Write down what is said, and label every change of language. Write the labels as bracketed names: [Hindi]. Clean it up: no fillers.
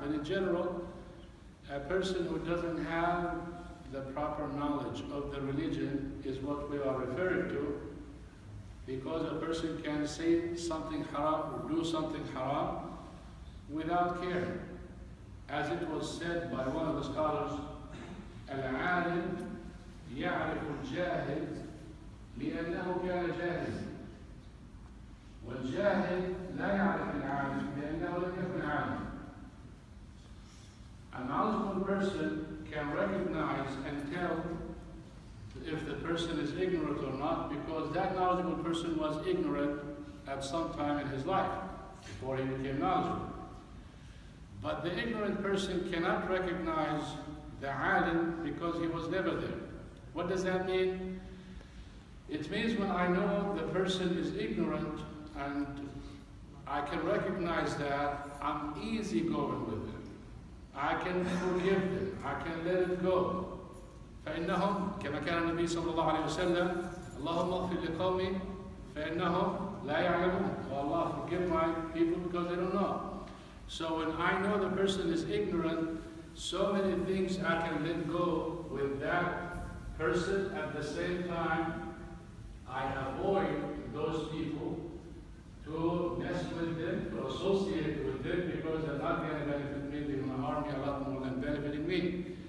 [English] But in general, a person who doesn't have the proper knowledge of the religion is what we are referring to, because a person can say something haram or do something haram without care. As it was said by one of the scholars, [Arabic] العالم يعرف الجاهل لأنه كان جاهلا والجاهل لا يعرف العالم لأنه لم يكن عالما. [English] A knowledgeable person can recognize and tell if the person is ignorant or not, because that knowledgeable person was ignorant at some time in his life before he became knowledgeable. But the ignorant person cannot recognize the alim because he was never there. What does that mean? It means when I know the person is ignorant and I can recognize that, I'm easygoing with him. I can forgive them. I can let it go. [Arabic] فإنهم كما كان النبي صلى الله عليه وسلم اللهم اغفر لقومي فإنهم لا يعلمون. [English] Oh Allah, forgive my people because they don't know. So when I know the person is ignorant, so many things I can let go with that person. At the same time, I avoid those people to mess with them, to associate with them, because they're not going to benefit me, they're going to harm me a lot more than benefiting me.